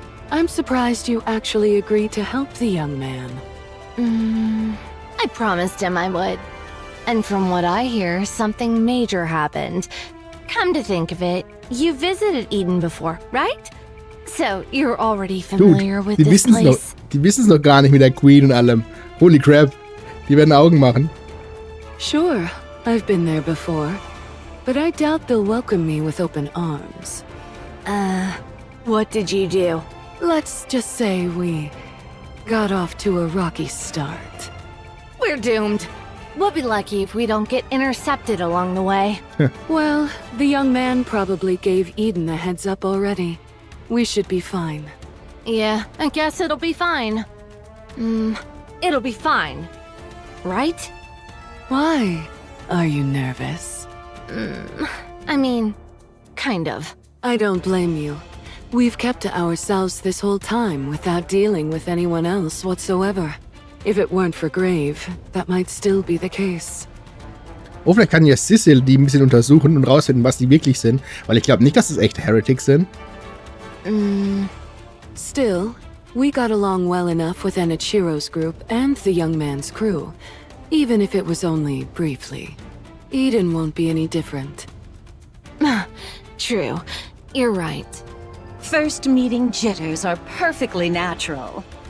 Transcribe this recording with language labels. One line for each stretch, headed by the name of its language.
English: I'm surprised you actually agreed to help the young man. I promised him I would. And from what I hear, something major happened. Come to think of it, you visited Eden before, right? So, you're already familiar with
German: Die
English: this place?
German: die wissen's noch gar nicht mit der Queen und allem.
English: Holy crap.
German: Die werden Augen machen.
English: Sure, I've been there before. But I doubt they'll welcome me with open arms. What did you do? Let's just say we got off to a rocky start. We're doomed. We'll be lucky if we don't get intercepted along the way. Well, the young man probably gave Eden a heads up already. We should be fine. Yeah, I guess it'll be fine. It'll be fine. Right? Why? Are you nervous? I mean, kind of. I don't blame you. We've kept to ourselves this whole time without dealing with anyone else whatsoever. If it weren't for Grave, that might still be the case.
German: Oh, vielleicht kann ja Cecil die ein bisschen untersuchen und rausfinden, was die wirklich sind. Weil ich glaube nicht, dass es echte Heretics sind.
English: Still, we got along well enough with Enichiro's group and the young man's crew, even if it was only briefly. Eden won't be any different. True. You're right. First meeting jitters are perfectly natural.